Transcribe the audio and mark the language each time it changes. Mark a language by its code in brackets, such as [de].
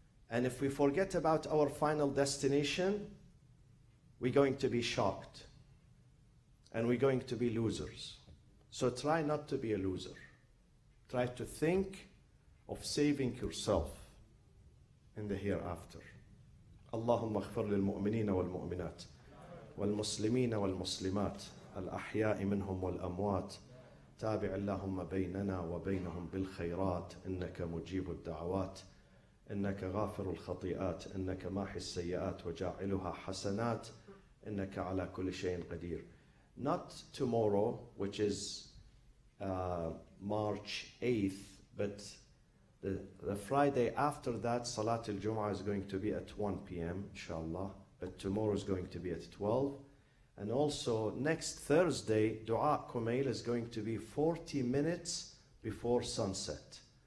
[en] And if we forget about our final destination, we're going to be shocked. And we're going to be losers. So try not to be a loser. Try to think of saving yourself in the hereafter. [ar] اللهم اغفر للمؤمنين والمؤمنات والمسلمين والمسلمات الأحياء منهم والأموات تابع اللهم بيننا وبينهم بالخيرات إنك مجيب الدعوات إنك غافر الخطيئات إنك ماحي السيئات وجاعلها حسنات إنك على كل شيء قدير. [en] Not tomorrow, which is March 8th, but the Friday after that, Salat al-Jum'ah is going to be at 1 p.m. inshallah, but tomorrow is going to be at 12. And also next Thursday, Dua Kumail is going to be 40 minutes before sunset.